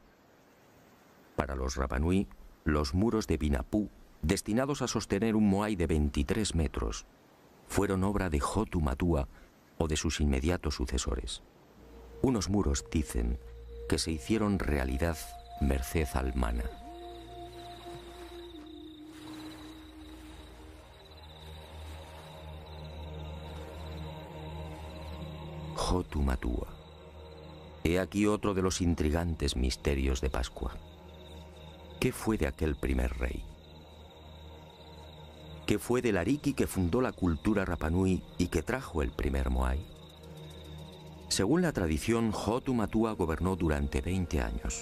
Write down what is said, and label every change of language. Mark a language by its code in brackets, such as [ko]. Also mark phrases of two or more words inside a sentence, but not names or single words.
[es] Para los Rapanui, los muros de Vinapú, destinados a sostener un moai de 23 metros, fueron obra de Hotu Matua o de sus inmediatos sucesores. Unos muros, dicen, que se hicieron realidad merced al mana. Hotu Matua. He aquí otro de los intrigantes misterios de Pascua. ¿Qué fue de aquel primer rey? ¿Qué fue del Ariki que fundó la cultura Rapanui y que trajo el primer moai? Según la tradición, Hotu Matua gobernó durante 20 años.